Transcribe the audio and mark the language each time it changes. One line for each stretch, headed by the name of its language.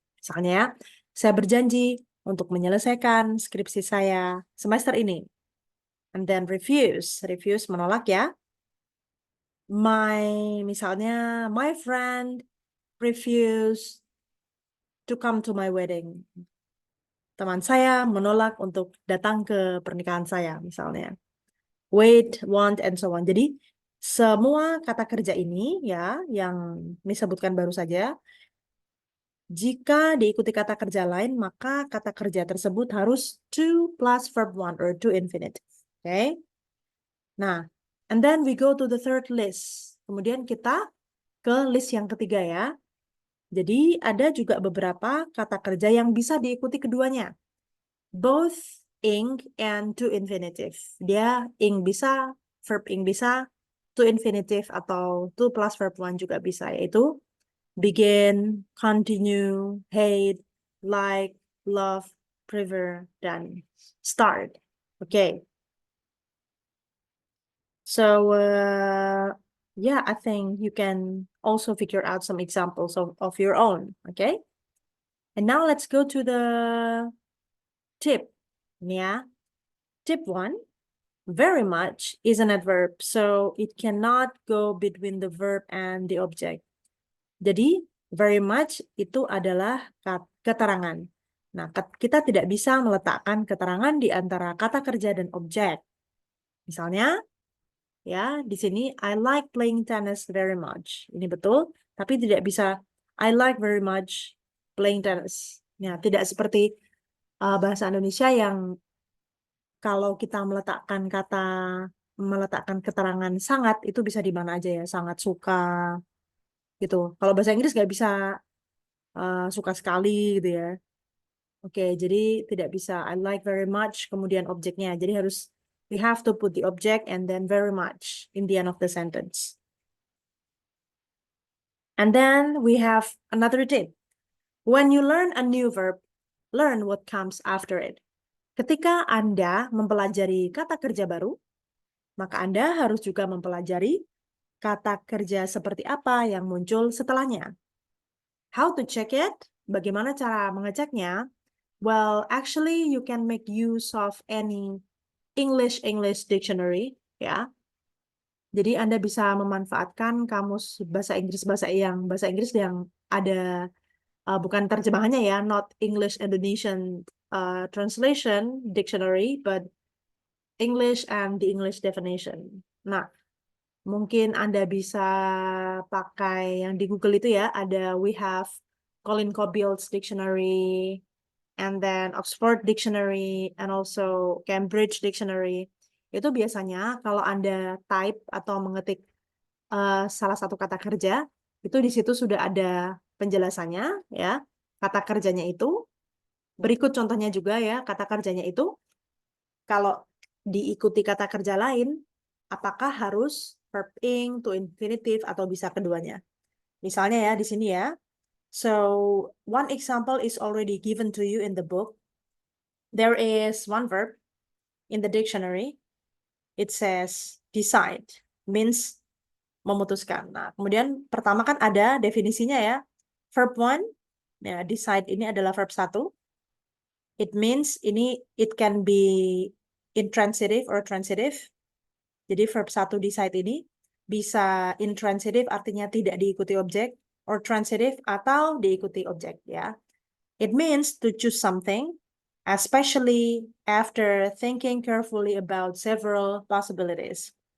Indonesian: Misalnya, ya, saya berjanji untuk menyelesaikan skripsi saya semester ini.
English: And then refuse
Indonesian: menolak ya. Misalnya,
English: my friend refuse to come to my wedding.
Indonesian: Teman saya menolak untuk datang ke pernikahan saya, misalnya.
English: Wait, want, and so on.
Indonesian: Jadi, semua kata kerja ini ya, yang disebutkan baru saja, jika diikuti kata kerja lain, maka kata kerja tersebut harus to plus verb one or to infinitive. Okay?
English: Nah, and then we go to the third list.
Indonesian: Kemudian kita ke list yang ketiga ya. Jadi ada juga beberapa kata kerja yang bisa diikuti keduanya.
English: Both ing and to infinitive.
Indonesian: Dia ing bisa, verb ing bisa, to infinitive atau to plus verb one juga bisa, yaitu begin, continue, hate, like, love, prefer, dan start. Okay.
English: So, yeah, I think you can also figure out some examples of your own. Okay. And now let's go to the tip. Yeah. Tip one, very much is an adverb. So it cannot go between the verb and the object.
Indonesian: Jadi, very much itu adalah keterangan. Nah, kita tidak bisa meletakkan keterangan di antara kata kerja dan objek. Misalnya, ya, di sini,
English: I like playing tennis very much.
Indonesian: Ini betul, tapi tidak bisa,
English: I like very much playing tennis.
Indonesian: Ya, tidak seperti bahasa Indonesia yang kalau kita meletakkan keterangan sangat, itu bisa di mana aja ya, sangat suka, gitu. Kalau bahasa Inggris nggak bisa suka sekali gitu ya. Oke, jadi tidak bisa I like very much kemudian objeknya. Jadi
English: we have to put the object and then very much in the end of the sentence. And then we have another tip. When you learn a new verb, learn what comes after it.
Indonesian: Ketika Anda mempelajari kata kerja baru, maka Anda harus juga mempelajari kata kerja seperti apa yang muncul setelahnya.
English: How to check it?
Indonesian: Bagaimana cara mengeceknya?
English: Well, actually you can make use of any English dictionary, ya.
Indonesian: Jadi Anda bisa memanfaatkan kamus bahasa Inggris yang ada bukan terjemahannya ya,
English: not English Indonesian translation dictionary, but English and the English definition.
Indonesian: Nah, mungkin Anda bisa pakai yang di Google itu ya, ada
English: we have Colin Cobill's dictionary, and then Oxford Dictionary, and also Cambridge Dictionary.
Indonesian: Itu biasanya kalau Anda type atau mengetik salah satu kata kerja, itu di situ sudah ada penjelasannya, ya. Kata kerjanya itu, berikut contohnya juga ya, kata kerjanya itu, kalau diikuti kata kerja lain, apakah harus verb ing, to infinitive, atau bisa keduanya. Misalnya ya, di sini ya.
English: So, one example is already given to you in the book. There is one verb in the dictionary. It says decide, means memutuskan.
Indonesian: Nah, kemudian pertama kan ada definisinya ya. Verb one, ya, decide ini adalah verb satu.
English: It means it can be intransitive or transitive.
Indonesian: Jadi verb satu decide ini bisa intransitive artinya tidak diikuti objek, or transitive atau diikuti objek ya.
English: It means to choose something, especially after thinking carefully about several possibilities.